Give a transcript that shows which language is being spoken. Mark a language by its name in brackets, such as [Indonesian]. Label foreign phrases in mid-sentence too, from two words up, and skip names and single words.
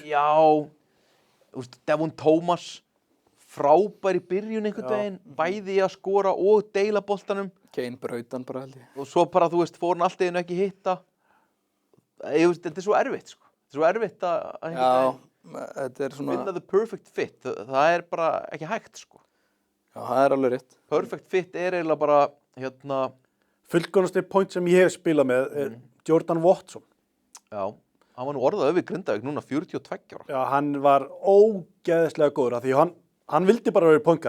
[Icelandic] já, þú veist, Devon Thomas, frábær í byrjun einhvern veginn, bæði í að skora og deila boltanum. Kane brautan bara held ég. Og svo bara, þú veist, fór hann allt í einu ekki hitta. Ég veist, þetta er svo erfitt, sko. Þetta er svo erfitt að einhvern veginn Þetta er svona, [English] finna the perfect fit. [Icelandic] Það er bara ekki hægt, sko. já, það er alveg rétt. [English] Perfect fit [Icelandic] er eiginlega bara, hérna, Fullkomnasti point sem ég hef spilað með er Jordan Watson. já, hann var nú orðað við Grindavík núna 42 ára. Já, hann var ógeðslega góður af því hann vildi bara vera [English] point guard.